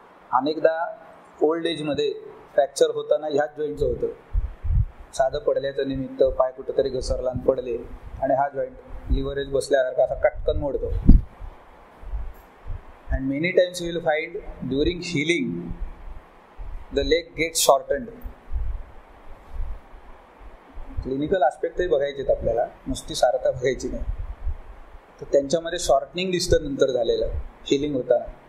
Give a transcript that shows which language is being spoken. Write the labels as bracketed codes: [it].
[mr] अनेकदा old age मध्ये fracture होताना ह्याच जॉईंटचं होतं. साधं पडल्याचं निमित्त पाय कुठेतरी घसरला आणि पडले आणि हा जॉईंट लिव्हरेज बसल्यासारखा असा कटकन मोडतो. [en] And many times you will find during healing the leg get shortened. [mr] Clinical आस्पेक्टही बघायचे आपल्याला, नुसती सारता बघायची नाही. तर त्यांच्यामध्ये शॉर्टनिंग दिसतं नंतर झालेलं हिलिंग होताना.